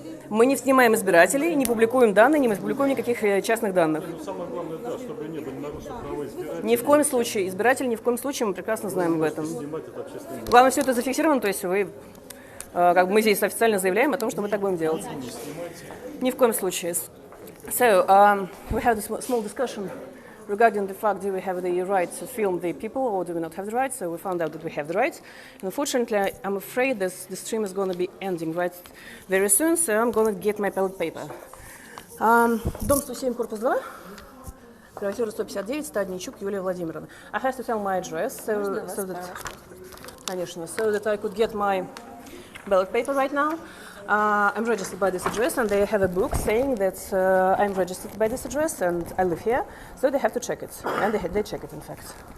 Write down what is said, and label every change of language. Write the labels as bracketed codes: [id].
[ru] Мы не снимаем избирателей, не публикуем данные, не публикуем никаких частных данных. Самое главное, да, чтобы не были нарушены права избирателей. Ни в коем случае. Избиратель ни в коем случае, мы прекрасно знаем об этом. Снимать это общественное. Главное, все это зафиксировано, то есть вы, как бы мы здесь официально заявляем о том, что мы так будем делать. Ни в коем случае. [en] So, we have a small discussion regarding the fact, do we have the right to film the people or do we not have the right? So we found out that we have the right. And unfortunately, I'm afraid the stream is going to be ending very soon, so I'm going to get my ballot paper. [ru] Дом 107, корпус 2, квартира 159, Стадничук, Юлия Владимировна. [en] I have to tell my address, so that I could get my ballot paper right now. I'm registered by this address, and they have a book saying that I'm registered by this address and I live here, so they have to check it, and they check it, in fact.